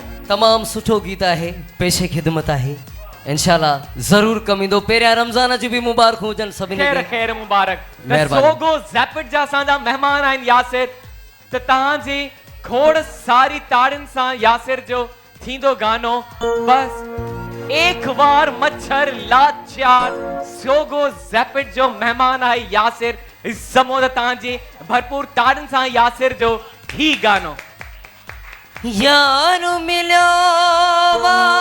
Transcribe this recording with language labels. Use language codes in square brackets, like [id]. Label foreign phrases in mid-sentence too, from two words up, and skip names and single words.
[sd] तमामु सुठो गीत आहे, पेशे ख़िदमत आहे, इंशाल्लाह ज़रूर कम ईंदो। पहिरियां रमज़ान जी बि मुबारक हुजनि सभिनी खे। खैर मुबारक। महिरबानी। सोगो ज़ैपिड जा असांजा महिमान आहिनि यासिर, त तव्हांजी खोड़ सारी ताड़ियुनि सां यासिर जो थींदो गानो बस एक बार मच्छर लाचार। सोगो ज़ैपिड जो महिमान आहे यासिर समो। त तव्हांजी भरपूर ताड़ियुनि सां यासिर जो ही गानो। यारो मिलो वा